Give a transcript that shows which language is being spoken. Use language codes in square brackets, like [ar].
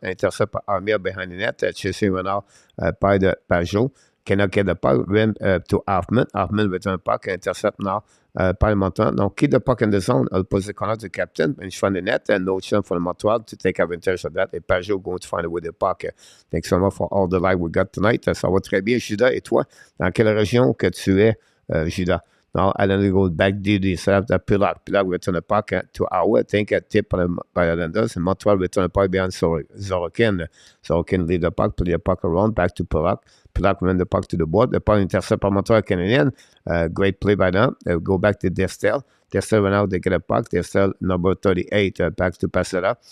[en] Intercept by Armia behind the net. Chasing one out by the Pajot. Cannot get the puck. Rim to Hoffman. Hoffman return puck. Intercept now by Montreal. Now, keep the puck in the zone. Opposite corner to captain. In front of the net. And no chance for the Montreal to take advantage of that. And Pajot going to find a way the puck. Thanks so much for all the live we got tonight. [fr] Ça va très bien, Judas. Et toi, dans quelle région que tu es, Judas? [en] Now, Islander goes back DD, set up that Pillac. Pillac return the puck to Howe. I think a tip by Islanders. And Montreal return the puck behind Zorokin. Zorokin leave the puck, play the puck around, back to Pillac. Pillac ran the puck to the board. The puck intercept by Montreal Canadiens. Great play by them. Go back to Destel. Destel went out, they get a puck. Destel, number 38, back to Paseda.